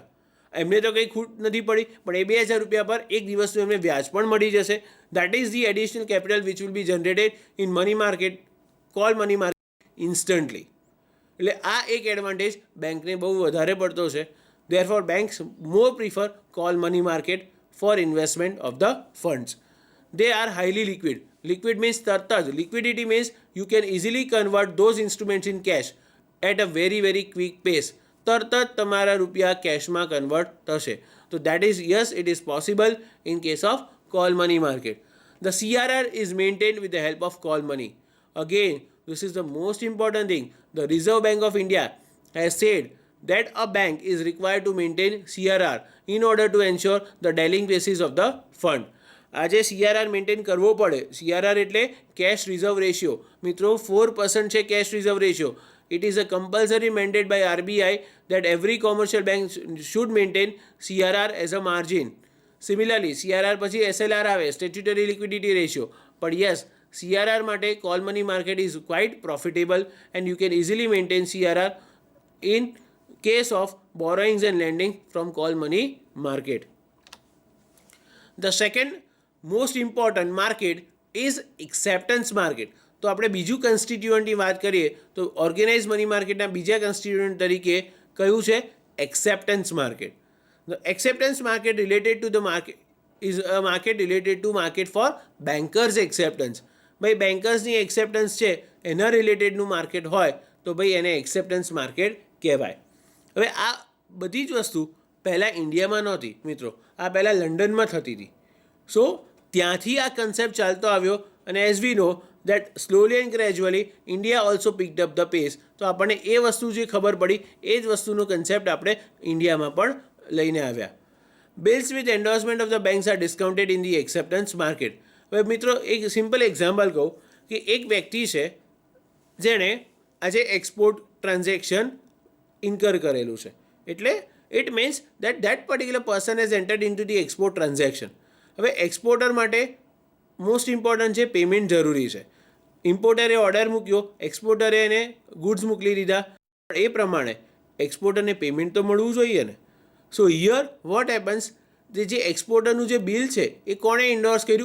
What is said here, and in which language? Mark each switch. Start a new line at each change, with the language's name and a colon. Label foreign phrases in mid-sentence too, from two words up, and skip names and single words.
Gujarati: એમને તો કંઈ ખૂટ નથી પડી, પણ એ 2,000 રૂપિયા પર એક દિવસનું એમને વ્યાજ પણ મળી જશે.
English: That is the additional capital which will be generated in money market, call money market instantly.
Gujarati: એટલે આ એક એડવાન્ટેજ બેંકને બહુ વધારે પડતો છે.
English: Therefore banks more prefer call money market for investment of the funds. They are highly liquid. Liquid means
Gujarati: તરત જ.
English: Liquidity means you can easily convert those instruments in cash at a very very quick pace.
Gujarati: તરત જ તમારા રૂપિયા કેશમાં કન્વર્ટ થશે.
English: તો That is yes, it is possible in case of call money market. The CRR is maintained with the help of call money. Again, this is the most important thing. The Reserve Bank of India has said that a bank is required to maintain CRR in order to ensure the delinquencies of the fund.
Gujarati: આજે CRR મેન્ટેન કરવો પડે. CRR એટલે
English: cash reserve ratio.
Gujarati: મિત્રો 4% છે
English: cash reserve ratio. It is a compulsory mandate by RBI that every commercial bank should maintain CRR as a margin.
Gujarati: Similarly, CRR પછી SLR આવે,
English: statutory liquidity ratio. But yes,
Gujarati: CRR માટે
English: call money market is quite profitable and you can easily maintain CRR in case of borrowings and lending from call money market. The second most important market is acceptance market.
Gujarati: તો આપણે બીજું કન્સ્ટિટ્યુઅન્ટની વાત કરીએ તો
English: organise money
Gujarati: માર્કેટના બીજા કન્સ્ટિટ્યુઅન્ટ તરીકે કયું છે?
English: acceptance market. The acceptance market related to the market is a market related to market for bankers acceptance.
Gujarati: ભાઈ બેન્કર્સની એક્સેપ્ટન્સ છે એના રિલેટેડનું માર્કેટ હોય તો ભાઈ એને
English: acceptance market
Gujarati: કહેવાય. હવે આ બધી જ વસ્તુ પહેલાં ઇન્ડિયામાં નહોતી મિત્રો, આ પહેલાં લંડનમાં થતી હતી. સો ત્યાંથી આ કન્સેપ્ટ ચાલતો આવ્યો અને
English: as we know that slowly and gradually India also picked up the pace.
Gujarati: તો આપણને એ વસ્તુ જે ખબર પડી એ જ વસ્તુનો કન્સેપ્ટ આપણે ઇન્ડિયામાં પણ લઈને આવ્યા.
English: Bills with endorsement of the banks are discounted in the acceptance market.
Gujarati: હવે મિત્રો એક
English: simple example
Gujarati: કહું કે એક વ્યક્તિ છે જેણે આજે
English: export transaction
Gujarati: ઇન્કર કરેલું છે.
English: એટલે it means that particular person has entered into the export transaction.
Gujarati: હવે એક્સપોર્ટર માટે
English: most important
Gujarati: છે પેમેન્ટ જરૂરી છે. ઇમ્પોર્ટરે ઓર્ડર મૂક્યો, એક્સપોર્ટરે એને ગુડ્સ મોકલી દીધા, પણ એ પ્રમાણે એક્સપોર્ટરને પેમેન્ટ તો મળવું જોઈએ ને.
English: so here what happens,
Gujarati: જે એક્સપોર્ટરનું જે બિલ છે એ કોણે ઇન્ડોર્સ કર્યું?